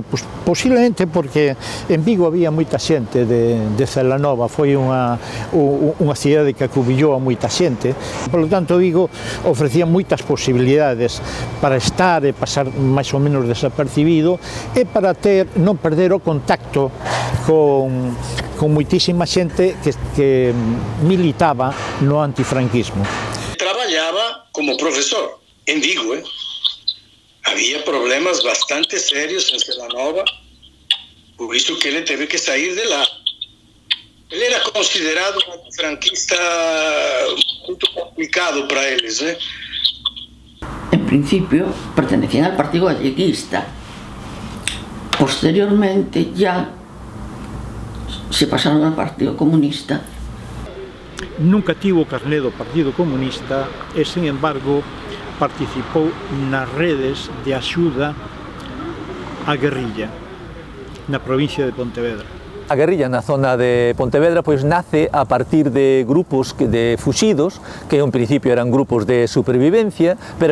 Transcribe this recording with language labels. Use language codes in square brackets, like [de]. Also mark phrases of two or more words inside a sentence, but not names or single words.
[gl] Pois, posiblemente porque en Vigo había moita xente de Celanova, foi unha cidade que acubillou a moita xente, [es] por lo tanto [gl] Vigo ofrecía moitas posibilidades para estar e pasar máis ou menos desapercibido e para non perder o contacto con moitísima xente que militaba no antifranquismo. Traballaba como profesor en Vigo, Había problemas bastante serios en Celanova, por iso que ele teve que sair de lá. Ele era considerado un franquista muito complicado para eles, [es] En principio pertenecían al Partido Galleguista. Posteriormente ya se pasaron al Partido Comunista. [gl] Nunca tivo carné do Partido Comunista e, [es] sin embargo, [gl] participou nas redes de axuda á guerrilla na provincia de Pontevedra. A guerrilla na zona de Pontevedra pois nace a partir de grupos de fuxidos, que en principio eran grupos de supervivencia, pero